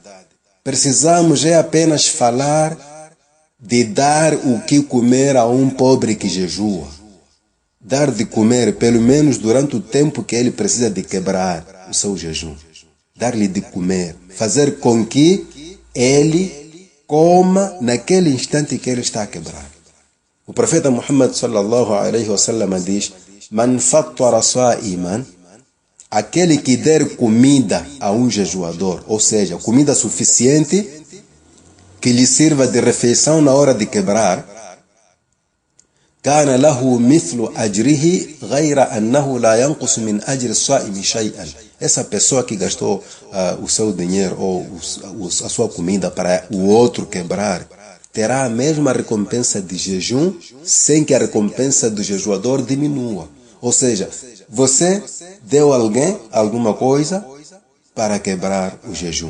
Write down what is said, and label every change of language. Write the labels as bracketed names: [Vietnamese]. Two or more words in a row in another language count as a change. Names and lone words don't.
[Portuguese] Precisamos apenas falar de dar o que comer a um pobre que jejua. Dar de comer, pelo menos durante o tempo que ele precisa de quebrar o seu jejum. Dar-lhe de comer. Fazer com que ele coma naquele instante que ele está a quebrar. O profeta Muhammad [Arabic] صلى الله عليه وسلم [Portuguese] diz: [Arabic] من فطر صائما, [Portuguese] aquele que der comida a um jejuador, ou seja, comida suficiente que lhe sirva de refeição na hora de quebrar, [Arabic] كان له مثل أجره غير أنه لا ينقص من أجر الصائم شيئا. [Portuguese] Essa pessoa que gastou o seu dinheiro ou a sua comida para o outro quebrar, terá a mesma recompensa de jejum sem que a recompensa do jejuador diminua. Ou seja, você deu a alguém alguma coisa para quebrar o jejum.